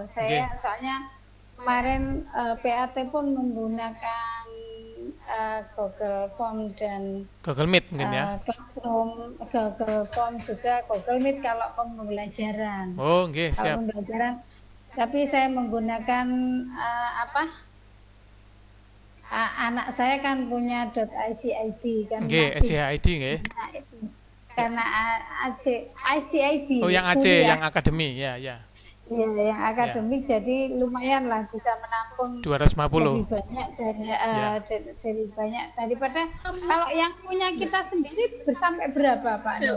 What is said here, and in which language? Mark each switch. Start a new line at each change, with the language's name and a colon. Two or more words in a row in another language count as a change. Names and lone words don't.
Indonesian: Saya soalnya kemarin PAT pun menggunakan Google Form dan Google Meet mungkin ya. Google Form juga Google Meet kalau pembelajaran. Oh, nggih, siap. Kalau pembelajaran. Tapi saya menggunakan anak saya kan punya .icid kan. Nggih, .icid nggih. Karena ICID. Oh, yang AC, yang akademi, ya. Iya, yang akademik jadi lumayan lah bisa menampung 250. lebih banyak dari banyak daripada kalau yang punya kita sendiri sampai berapa Pak Nur?